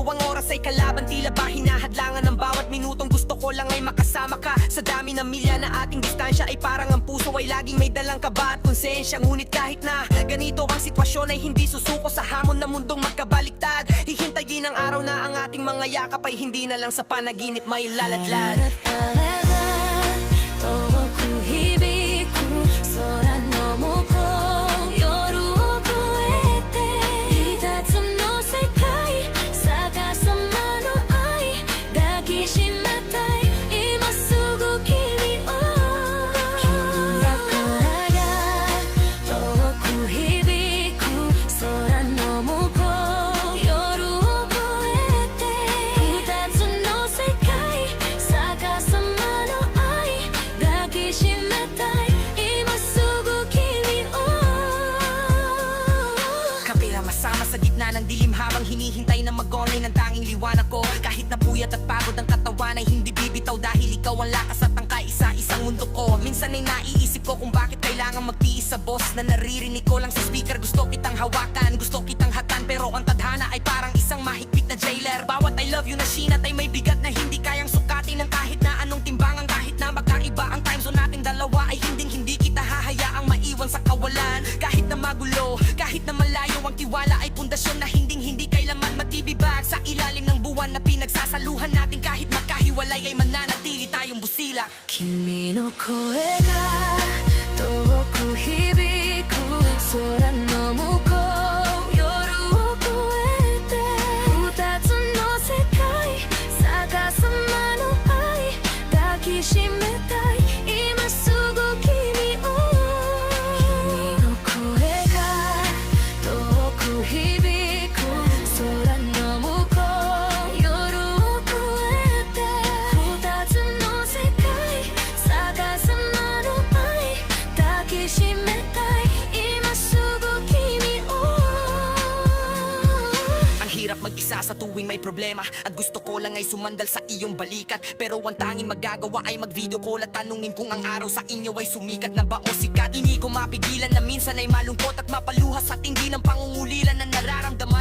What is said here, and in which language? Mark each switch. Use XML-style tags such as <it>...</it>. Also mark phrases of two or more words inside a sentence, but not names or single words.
<tl>Ang oras ay kalaban, tila ba hinahadlangan ng bawat minutong gusto ko lang ay makasama ka. Sa dami ng milya na ating distansya ay parang ang puso ay laging may dalang kaba at konsensya. Ngunit kahit na ganito ang sitwasyon ay hindi susuko sa hamon na mundong magkabaliktad. Hihintayin ang araw na ang ating mga yakap ay hindi na lang sa panaginip may laladlad.</tl> <ja>遠く響く空の向こう夜を越えて二つの世界逆さまの愛抱きしめたい今すぐ君を君だからが遠く響く空の向こう夜を越えて二つの世界逆さまの愛抱きしめたい今すぐ君を</ja> <tl>Kapila masama sa gitna ng dilim habang hinihintay na mag-online ang tanging liwanag ko. Kahit napuyat at pagod ang katawan ay hindi bibitaw dahil ikaw ang lakas at ang kaisa-isang mundo ko. Minsan ay naiisip ko kung bakit kailangan magtiis sa boss na naririnig ko lang sa speaker. Gusto kitang hawakan, gusto kitang hatan, pero ang tadhana ay parang isang mahigpit na jailer. Bawat</tl> <en>I love you</en> <tl>na sinat ay may bigat na hindi kayang sukatin ng kahit na anong timbangan. Kahit na magkaiba ang</tl> <en>time zone</en> <tl>nating dalawa ay hindi kita hahayaang maiwan sa kawalan. Kahit na magulo, kahit na malayo ang tiwala ay pundasyon na hindi kailanman matibibag sa ilalim ng buwan na pinagsasaluhan natin. Kahit magkahiwalay ay mananatili tayong busila.</tl> <ja>君の声が遠く響く空の向こう夜を越えて二つの世界逆さまの愛抱きしめたい今すぐ君を君の声が遠く響く空の向こう夜を越えて二つの世界逆さまの愛抱きしめたい今すぐ君を</ja> <tl>Ang hirap mag-isa sa tuwing may problema at gusto ko lang ay sumandal sa iyong balikat. Pero ang tanging magagawa ay mag-</tl> <en>video call</en> <tl>at tanungin kung ang araw sa inyo ay sumikat na ba o sikat. Hindi ko mapigilan na minsan ay malungkot at mapaluha sa tindi ng pangungulilan na nararamdaman.</tl>